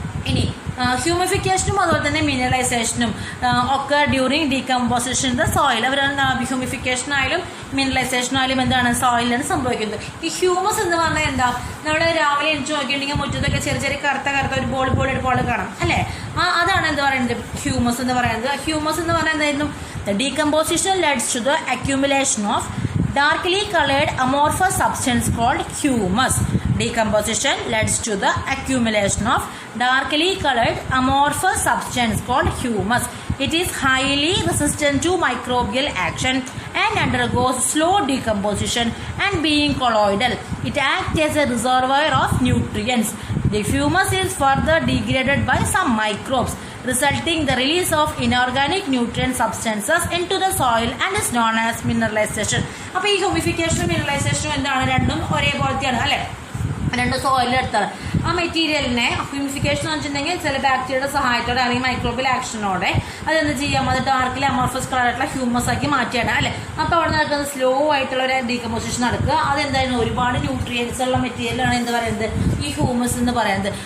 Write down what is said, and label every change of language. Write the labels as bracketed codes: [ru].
[ml] ഇനി ഹ്യൂമിഫിക്കേഷനും അതുപോലെ തന്നെ മിനറലൈസേഷനും ഒക്കെ [en] During decomposition the soil. [ml] അവരാണ് ഹ്യൂമിഫിക്കേഷൻ ആയാലും മിനറലൈസേഷൻ ആയാലും എന്താണ്, സോയിലാണ് സംഭവിക്കുന്നത്. ഈ ഹ്യൂമസ് എന്ന് പറഞ്ഞാൽ എന്താ, നമ്മൾ രാവിലെ എണിച്ച് നോക്കിയിട്ടുണ്ടെങ്കിൽ മുറ്റത്തൊക്കെ ചെറിയ ചെറിയ കറുത്ത ഒരു ബോൾ കാണാം അല്ലേ. അതാണ് എന്താ പറയുന്നത്, ഹ്യൂമസ് എന്ന് പറയുന്നത്. ഹ്യൂമസ് എന്ന് പറഞ്ഞാൽ എന്തായിരുന്നു, [en] The decomposition leads to the accumulation of darkly colored amorphous substance called humus. Decomposition leads to the accumulation of darkly colored amorphous substance called humus. It is highly resistant to microbial action and undergoes slow decomposition and being colloidal. It acts as a reservoir of nutrients. The humus is further degraded by some microbes, resulting in the release of inorganic nutrient substances into the soil and is known as mineralization. [ml] അപ്പോൾ ഈ ഹ്യൂമിഫിക്കേഷനും മിനറലൈസേഷനും എന്താണ്, രണ്ടും ഒരേപോലത്തെയാണ് അല്ലേ, രണ്ട് സോയിലെടുത്താണ്. ആ മെറ്റീരിയലിനെ humification എന്ന് വെച്ചിട്ടുണ്ടെങ്കിൽ ചില ബാക്ടീരിയയുടെ സഹായത്തോടെ അല്ലെങ്കിൽ മൈക്രോബിയൽ ആക്ഷനോടെ അതെന്ത് ചെയ്യാം, അത് ഡാർക്കിൽ അമോർഫസ് കളറായിട്ടുള്ള ഹ്യൂമസ് ആക്കി മാറ്റിയാണ് അല്ലേ. അപ്പോൾ അവിടെ നടക്കുന്നത് സ്ലോ ആയിട്ടുള്ള ഒരു ഡീകമ്പോസിഷൻ നടക്കുക. അതെന്തായിരുന്നു, ഒരുപാട് ന്യൂട്രിയൻസ് ഉള്ള മെറ്റീരിയലാണ് എന്ത് പറയുന്നത്, ഈ ഹ്യൂമസ് എന്ന് പറയുന്നത്.